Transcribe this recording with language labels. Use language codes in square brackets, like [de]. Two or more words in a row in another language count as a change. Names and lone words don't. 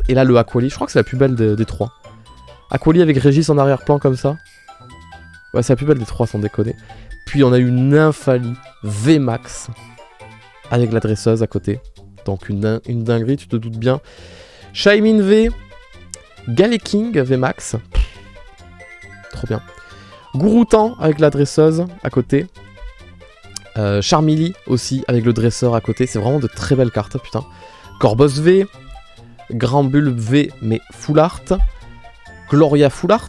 [fr] Et là le Aquali, je crois que c'est la plus belle des 3. Aquali avec Régis en arrière-plan comme ça. Ouais, c'est la plus belle des 3 sans déconner. Puis on a eu Nymphali V max. Avec la dresseuse à côté. Donc une dinguerie, tu te doutes bien. Shaymin V. Galeking VMAX. Trop bien. Gouroutan avec la dresseuse à côté. Charmilly aussi avec le dresseur à côté. C'est vraiment de très belles cartes, putain. Corboss V. Grand Bulb V, [en] mais Full Art. Gloria Full Art.